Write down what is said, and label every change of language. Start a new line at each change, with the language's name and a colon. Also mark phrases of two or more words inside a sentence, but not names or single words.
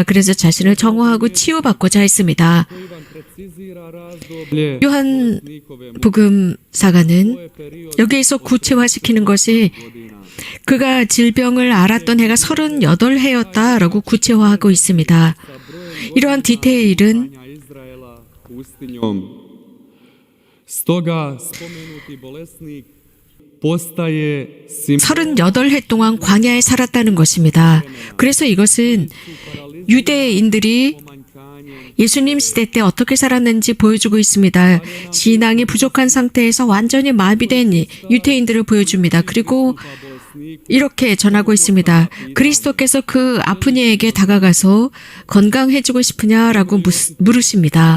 Korean: 그래서 자신을 정화하고 치유받고자 했습니다. 요한 복음사가는 여기에서 구체화시키는 것이 그가 질병을 앓았던 해가 38해였다라고 구체화하고 있습니다. 이러한 디테일은
Croatian: Izraela pustinjom. Stoga spomenuti bolesnik postaje
Korean: 38해 동안 광야에 살았다는 것입니다. 그래서 이것은 유대인들이 예수님 시대 때 어떻게 살았는지 보여주고 있습니다. 신앙이 부족한 상태에서 완전히 마비된 유태인들을 보여줍니다. 그리고 이렇게 전하고 있습니다. 그리스도께서 그 아픈 이에게 다가가서 건강해지고 싶으냐라고 물으십니다.